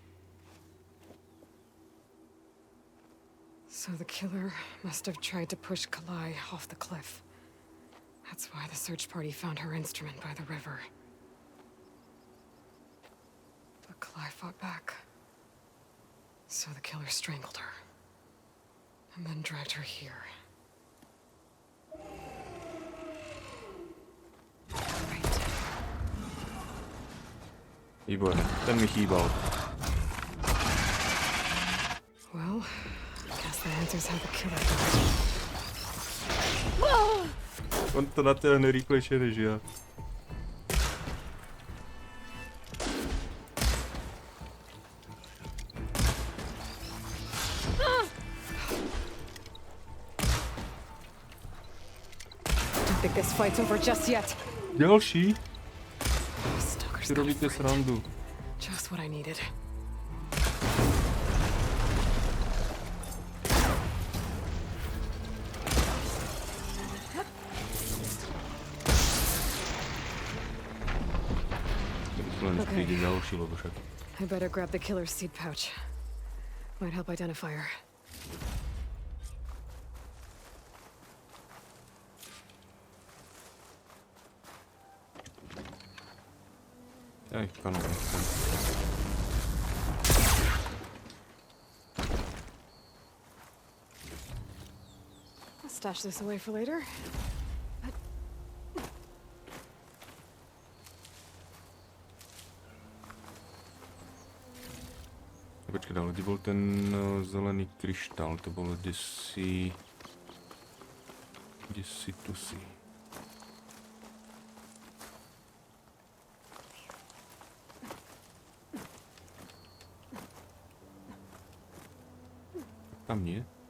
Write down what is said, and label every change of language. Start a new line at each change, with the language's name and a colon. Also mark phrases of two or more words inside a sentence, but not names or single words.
English: So the killer must have tried to push Kalai off the cliff. That's why the search party found her instrument by the river. But Kalai fought back. So the killer strangled her. And then dragged her here.
Slovak: Výborne, ten mi chýbal.
English: Well, I guess that answers how the killer died.
Slovak: On to natáhne rýchlejšie než ja.
English: Don't think this fight's over just yet.
Slovak: Ďalší? Si robíte srandu.
English: Just what I needed. Okay. I better grab the killer's seed pouch. Might help identify her.
Slovak: Aj, kanál.
English: I'll stash this away for later.
Slovak: Kde bol ten zelený kryštál? To bolo kdesi... Kdesi tu si. Tam nie.